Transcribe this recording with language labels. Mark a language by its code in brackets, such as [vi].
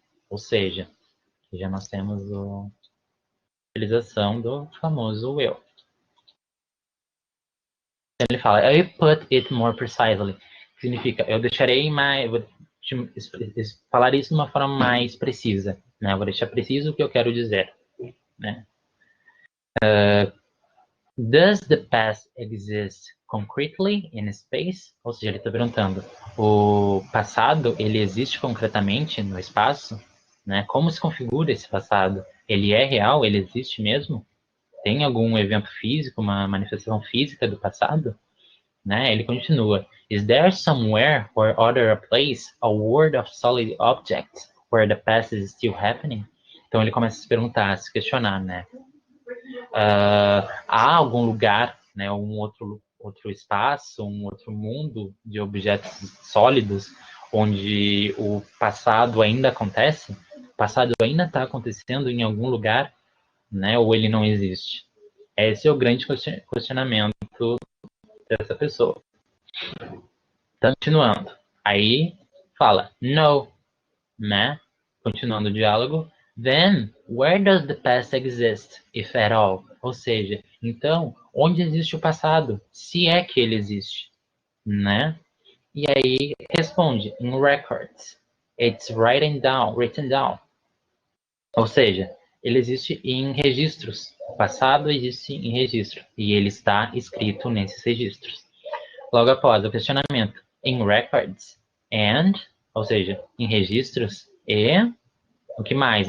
[pt] Ou seja, já nós temos a utilização do famoso will. Ele fala, [en] I will put it more precisely. [pt] Significa, eu deixarei mais, vou falar isso de uma forma mais precisa, né? Eu vou deixar preciso o que eu quero dizer, né? [en] Does the past exist concretely in space? [pt] Ou seja, ele está perguntando, o passado, ele existe concretamente no espaço? Né? Como se configura esse passado? Ele é real? Ele existe mesmo? Tem algum evento físico, uma manifestação física do passado? Né? Ele continua, [en] is there somewhere or other a place, a world of solid objects, where the past is still happening? [pt] Então ele começa a se perguntar, a se questionar, né? Há algum lugar, né, um outro espaço, um outro mundo de objetos sólidos onde o passado ainda acontece? O passado ainda está acontecendo em algum lugar, né, ou ele não existe? Esse é o grande questionamento dessa pessoa. Continuando. Aí fala, no, né? Continuando o diálogo. [en] Then, where does the past exist, if at all? [pt] Ou seja, então, onde existe o passado? Se é que ele existe, né? E aí responde, [en] in records. It's written down. [pt] Ou seja, ele existe em registros. O passado existe em registro. E ele está escrito nesses registros. Logo após o questionamento, [en] in records and, [pt] ou seja, em registros e o que mais?